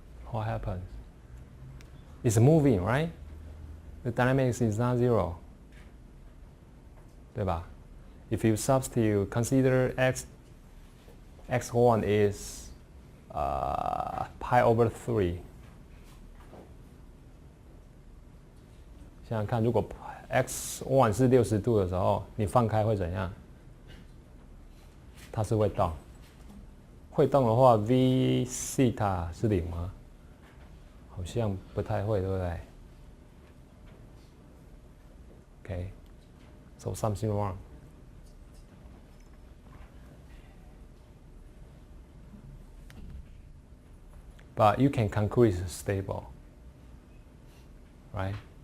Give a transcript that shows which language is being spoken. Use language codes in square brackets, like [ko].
[en] What happens? It's moving, right? The dynamics is not 0. [zh] 对吧? [en] If you substitute, consider x1 is pi over 3. [zh] 想想看，如果 x1 是60度的时候，你放开会怎样？它是会动。会动的话 ，v theta 是0吗？好像不太会，对不对 ？ [en] Okay, so something wrong. But you can conclude it's stable, right?